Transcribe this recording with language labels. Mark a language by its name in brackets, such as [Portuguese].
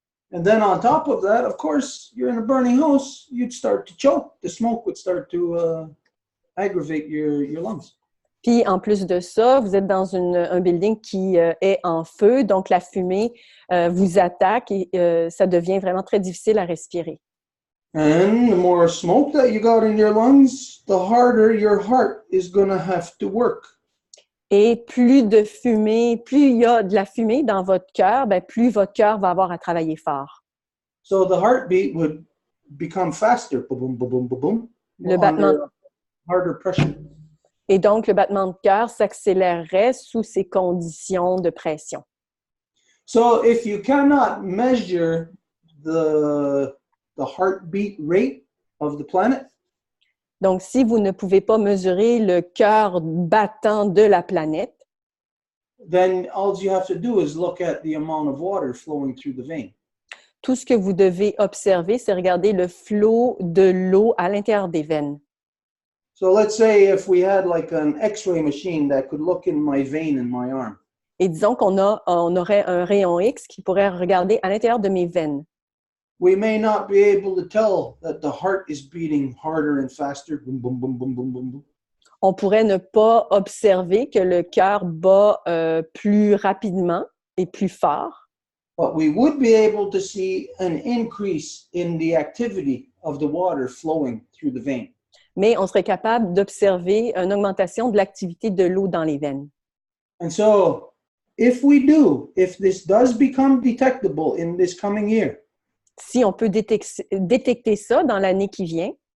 [English] And then on top of that, of course, you're in a burning house, you'd start to choke. The smoke would start to aggravate your lungs. [French] Puis, en plus de ça, vous êtes dans un building qui est en feu, donc la fumée vous attaque et ça devient vraiment très difficile à respirer. [English] And the more smoke that you got in your lungs, the harder your heart is going to have to work. [French] Et plus il y a de la fumée dans votre cœur, plus votre cœur va avoir à travailler fort. [English] So the heartbeat would become faster, boom, boom, boom, boom, boom, [French] Le battement, [English] under harder pressure. [French] et donc, le battement de cœur s'accélérerait sous ces conditions de pression. [English] So if you cannot measure the heartbeat rate of the planet, [French] Donc, si vous ne pouvez pas mesurer le cœur battant de la planète, [English] then all you have to do is look at the amount of water flowing through the vein. [French] tout ce que vous devez observer, c'est regarder le flot de l'eau à l'intérieur des veines. [English] So let's say if we had like an X-ray machine that could look in my vein in my arm. [French] Et disons qu'on aurait un rayon X qui pourrait regarder à l'intérieur de mes veines. [English] We may not be able to tell that the heart is beating harder and faster. Boom, boom, boom, boom, boom, boom, boom. [French] On pourrait ne pas observer que le cœur bat plus rapidement et plus fort, [English] But we would be able to see an increase in the activity of the water flowing through the vein. [French] mais on serait capable d'observer une augmentation de l'activité de l'eau dans les veines. [English] And so if this does become detectable in this coming year, [French] Si on peut détecter ça dans l'année qui vient,